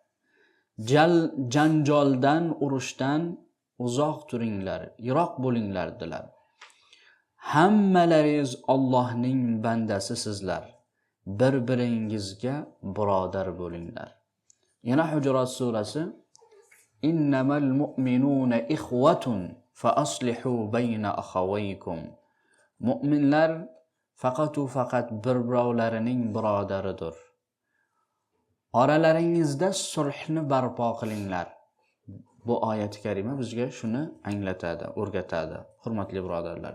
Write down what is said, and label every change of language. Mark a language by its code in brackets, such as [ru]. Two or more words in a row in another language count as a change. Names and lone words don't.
[uz] Janjoldan, urushdan uzoq turinglar, yiroq bo'linglar" dedilar. Hammalaringiz Allohning bandasi sizlar. Bir-biringizga birodar bo'linglar. Yana Hujurat surasi: [ar] إنما المؤمنون إخوة فأصلحوا بين أخويكم. [uz] Mu'minlar faqat bir-birovlarining birodaridir. Oralaringizda sulhni barpo qilinglar. Bu oyat karima bizga shuni anglatadi, o'rgatadi, hurmatli birodarlar.